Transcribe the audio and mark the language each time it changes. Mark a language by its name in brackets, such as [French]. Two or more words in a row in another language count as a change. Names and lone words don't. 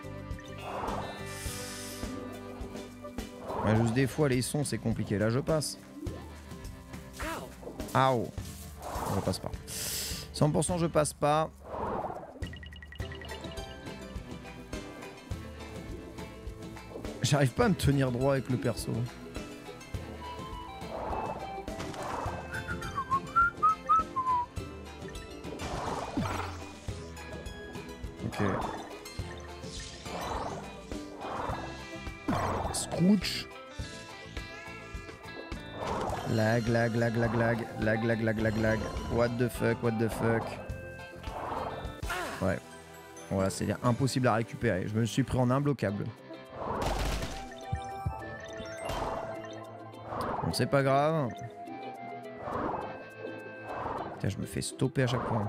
[French] Ouais, juste des fois, les sons, c'est compliqué. Là, je passe. Ow! Je passe pas. 100% je passe pas. J'arrive pas à me tenir droit avec le perso. Ok. Scrooge. [English] Lag, lag, lag, lag, lag, lag, lag, lag, lag, lag. What the fuck, what the fuck. [French] Ouais. Voilà, c'est impossible à récupérer. Je me suis pris en imbloquable. Bon, c'est pas grave. Putain, je me fais stopper à chaque fois.